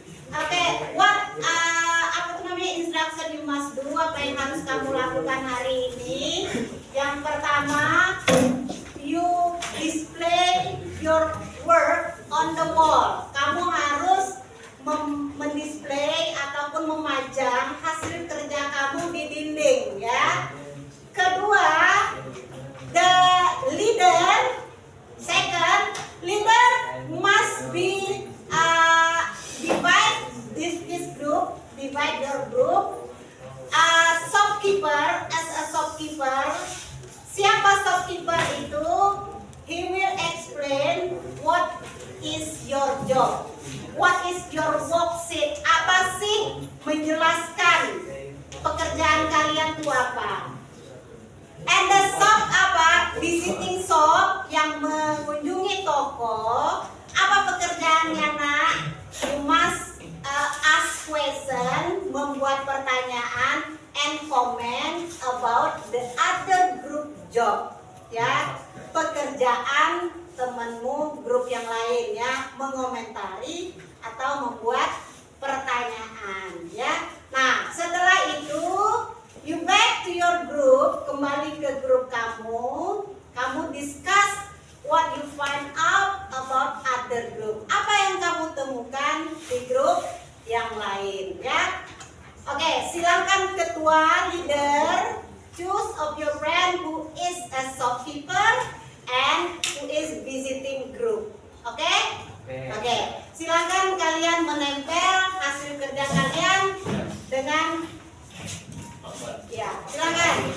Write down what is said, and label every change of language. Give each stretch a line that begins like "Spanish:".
Indonesian: Oke, apa tuh namanya
English: instruction you must do,
Indonesian: apa yang harus kamu lakukan hari ini? Yang pertama,
English: you display your work on the wall.
Indonesian: Kamu harus mendisplay ataupun memajang hasil kerja kamu di dinding, ya. Kedua,
English: the leader, second, leader must be divide this group, divide your group. Shopkeeper, as a shopkeeper,
Indonesian: siapa shopkeeper itu?
English: He will explain what is your job, what is your worksheet.
Indonesian: Apa sih menjelaskan pekerjaan kalian itu apa?
English: And the shop
Indonesian: apa?
English: Visiting shop
Indonesian: yang mengunjungi toko. Apa pekerjaannya, nak?
English: You must ask question,
Indonesian: membuat pertanyaan,
English: and comment about the other group job,
Indonesian: ya, pekerjaan temanmu grup yang lain ya, mengomentari atau membuat pertanyaan ya. Nah, setelah itu
English: you back to your group,
Indonesian: kembali ke grup kamu, kamu
English: discuss what you find out about other group.
Indonesian: Apa yang kamu temukan di grup yang lain ya. Oke, silakan ketua
English: leader choose of your friend who is a shopkeeper and who is visiting group.
Indonesian: Oke? Oke, silakan kalian menempel hasil kerja kalian dengan ya, silakan.